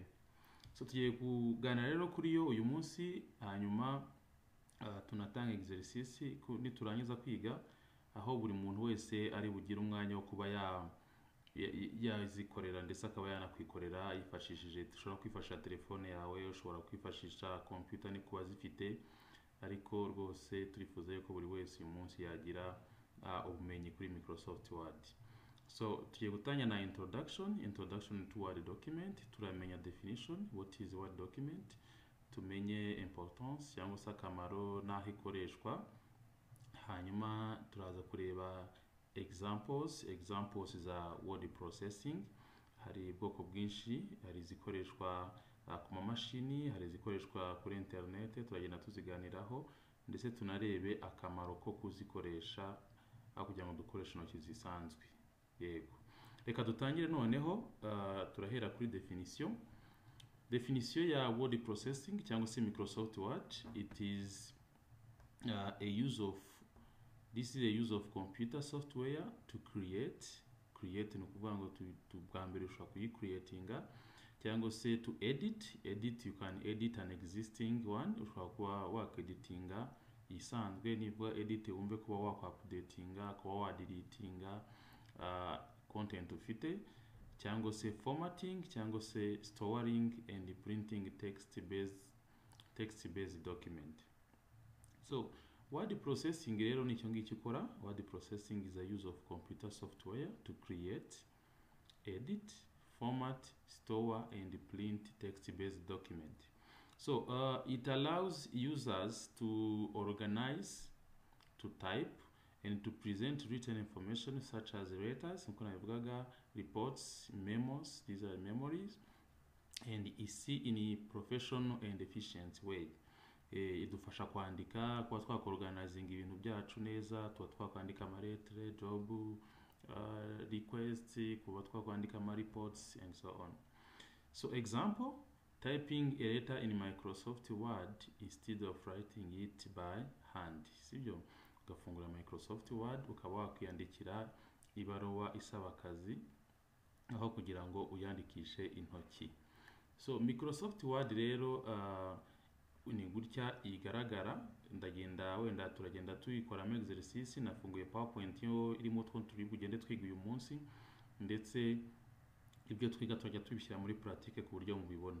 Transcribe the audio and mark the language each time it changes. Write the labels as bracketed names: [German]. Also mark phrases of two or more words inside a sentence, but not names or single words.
[Kinyarwanda] So tugiye kuganira rero kuri yo uyu munsi, hanyuma tunatanga exercice niturangiza kwiga, aho buri muntu wese ari bugire umwanya wo kuba yazikorera ndetse akaba yanakwikorera yifashishije. Ushobora kwifashisha telefone yawe, ushobora kwifashisha computer ni kuba zifite, ariko rwose turifuza yuko buri wese uyu munsi yagira ubumenyi kuri Microsoft Word. So tugiye gutanya na [English] introduction to Word document. [Kinyarwanda] Turamenya definition, [English] what is Word document, [Kinyarwanda] tumenye importance cyangwa se akamaro n'aho ikoreshwa. Hanyuma turaza kureba examples za [English] word processing. [Kinyarwanda] Hari ubwoko bwinshi, hari zikoreshwa ku mamashini, hari zikoreshwa kuri internet, turagenda tuziganiraho ndetse tunarebe akamaro ko kuzikoresha kugira ngo dukoreshe intoki zisanzwe. Yego, reka dutangire noneho. Turahera kuri definition ya [English] word processing [Kinyarwanda] cyangwa se Microsoft Word. [English] It is this is a use of computer software to create [Kinyarwanda] ni ukuvuga ngo bwa mbere ushobora kuyicreatinga, cyangwa se [English] to edit. You can edit an existing one. [Kinyarwanda] Ushobora kuba wakeditinga isanzwe, nibwo edit wumve kuba wakupdatinga, kuba wadeletinga content ufite, cyangwa se formatting, cyangwa se [English] storing and printing text based document. [Kinyarwanda] So [English] word processing [Kinyarwanda] rero ni cyo ngicyo ikora. [English] Word processing is a use of computer software to create, edit, format, store and print text based document. So it allows users to organize, to type and to present written information such as letters, reports, memos, these are memories, and is in a professional and efficient way. [Kinyarwanda] Idufasha kwandika, kuba twakorganizing ibintu byacu neza, tuba twakwandika amaretre, [English] job requests, [Kinyarwanda] kuba twakwandika ama reports [English] and so on. So example, typing a letter in Microsoft Word instead of writing it by hand. [Kinyarwanda] Sibyo, ugafungura Microsoft Word ukaba wakwiyandikira ibaruwa isaba akazi aho kugira ngo uyandikishe intoki. So Microsoft Word rero ni gutya igaragara. Wenda turagenda tuyikoramo exercice. Nafunguye PowerPoint yo irimo turi bugende twiga uyu munsi, ndetse ibyo twiga turajya tubishyira muri pratique ku buryo mubibona.